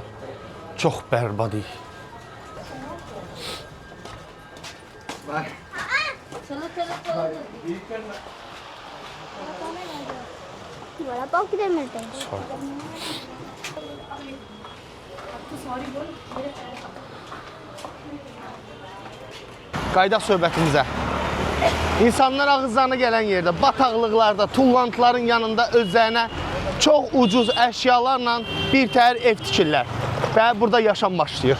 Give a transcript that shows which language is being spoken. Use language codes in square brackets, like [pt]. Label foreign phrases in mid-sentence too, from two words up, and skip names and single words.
[az] Çox bərbad iyi. [hi] वड़ा पाव किधर मिलते हैं? [az] Qaydaq söhbətimizə. İnsanlar ağızlarına gələn yerdə, bataqlıqlarda, tullantıların yanında özlərinə çox ucuz əşyalarla bir təhər ev tikirlər və burada yaşam başlayır.